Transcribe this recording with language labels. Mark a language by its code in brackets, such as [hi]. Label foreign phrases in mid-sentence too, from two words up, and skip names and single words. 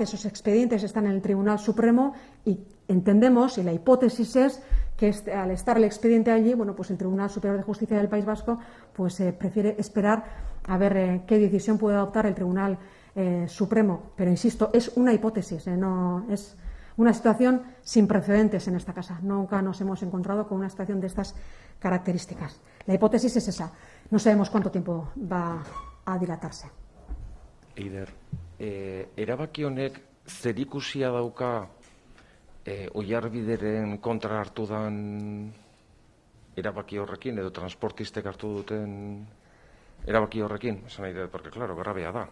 [es] Esos expedientes están en el Tribunal Supremo y entendemos, y la hipótesis es que al estar el expediente allí, bueno, pues el Tribunal Superior de Justicia del País Vasco pues prefiere esperar a ver qué decisión puede adoptar el Tribunal Supremo. Pero, insisto, es una hipótesis, no es una situación sin precedentes en esta casa. Nunca nos hemos encontrado con una situación de estas características. La hipótesis es esa. No sabemos cuánto tiempo va a dilatarse. [eu] Eider, erabaki honek zerikusia dauka Oiarbideren kontra hartu dan erabaki horrekin edo transportistek hartu duten erabaki horrekin? Esan nahi dut, [es] porque, claro, [eu] grabea da.